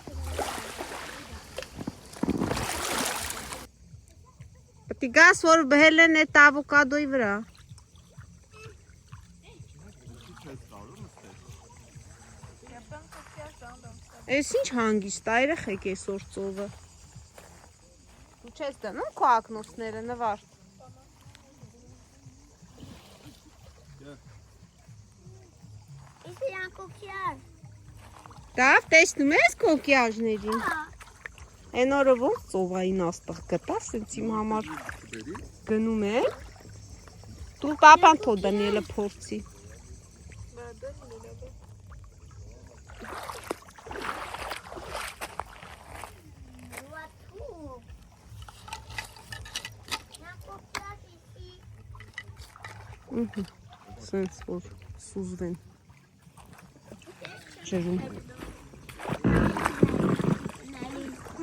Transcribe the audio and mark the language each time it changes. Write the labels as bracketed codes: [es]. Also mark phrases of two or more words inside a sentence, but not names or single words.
[hy] Պետք է գաս, որ բհել են այդ ավոկադոյի վրա։ Այս ինչ հանգիստ է, երեխեք այսօր ծովը։ Դու չես դնում քո ակնոցները, նվարդ։ [fr] Ici, il y a un coquillage. [hy] Դավ, տեսնում ես կոկիաժներին։ Այն օրը ոնց ծովային աստղ գտա, սենց իմ համար գնում է։ Դու պապան թո Դանիելը փորձի։ Սենց որ սուզվեն ջրում։